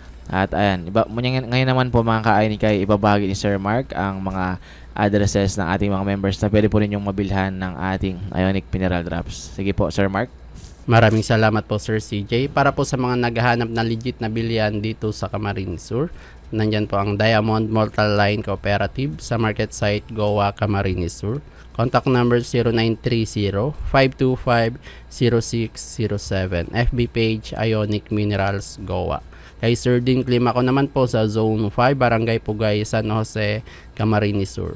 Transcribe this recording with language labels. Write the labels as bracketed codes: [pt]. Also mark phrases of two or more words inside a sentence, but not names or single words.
[tl] At ayan, ngayon naman po mga ka-Ionic ay ibabahagi ni Sir Mark ang mga addresses ng ating mga members na pwede po ninyong mabilhan ng ating Ionic Mineral Drops. Sige po, Sir Mark. Maraming salamat po Sir CJ. Para po sa mga naghahanap na legit na bilihan dito sa Camarines Sur, nandyan po ang Diamond Multi-Line Cooperative sa [en] market site [tl] Goa, Camarines Sur. [en] Contact number [tl] 0930-525-0607. [en] FB page [tl] Ionic Minerals Goa. Kay Sir Dean Klima ko naman po sa Zone 5, Barangay Pugay, San Jose, Camarines Sur.